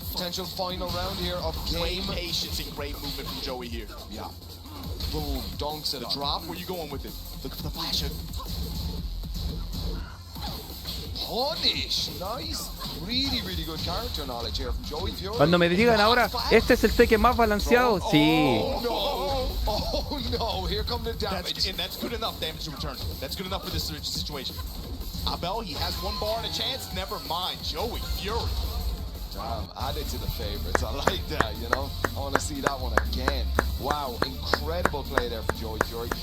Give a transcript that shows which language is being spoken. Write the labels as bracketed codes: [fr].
[en] Potential final round here of game. Great patience and great movement from Joey here. Yeah. Boom, dunks it. The drop, where you going with it? Look for the flash hook. Punish, nice. Really good character knowledge here from Joey Fury. [es] Cuando me digan ahora, este es el Tekken más balanceado, sí. [en] Oh no, here come the damage. That's good enough damage to return. That's good enough for this situation. Abel, he has 1 bar and a chance. Never mind, Joey Fury. Damn, add it to the favorites. I like that, you know. I want to see that one again. Wow, incredible play there from Joey Fury.